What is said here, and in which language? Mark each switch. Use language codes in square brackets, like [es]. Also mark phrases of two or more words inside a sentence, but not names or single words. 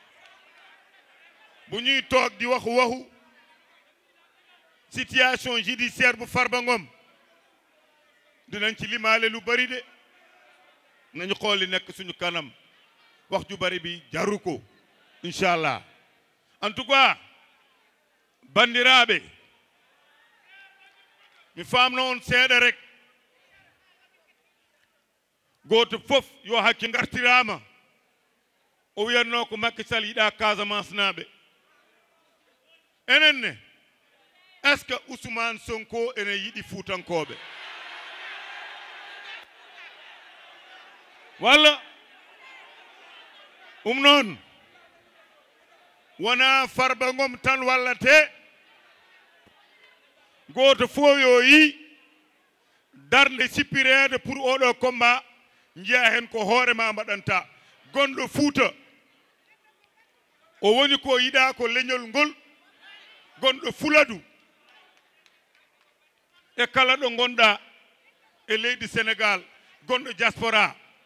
[wo] bu ñuy toog di waxu [fr] situation judiciaire [wo] bu Farba Ngom dinañ ci limaale lu bari de nañu xool li nekk suñu kanam wax ju bari bi jaru ko inchallah [fr] en tout cas [ff] bandiraɓe mi famno on seeɗa [wo] rek [ff] goto fof yo hakke gartirama o wiyatno ko Macky Sall yiɗa Casamance naɓe enen ne [fr] est ce que [ff] Ousmane Sonko ene yiɗi Fuutankoɓe walla noon wona Farba Ngom tan wallate goto fof yo yi darde sippirede pour oɗo combat jiya hen ko hoorema mbaɗanta gonɗo Fuuta o woni ko yiɗa ko leñol ngol gonɗo Fuladu e kala ɗo gonɗa e leydi Sénégal gonɗo diaspora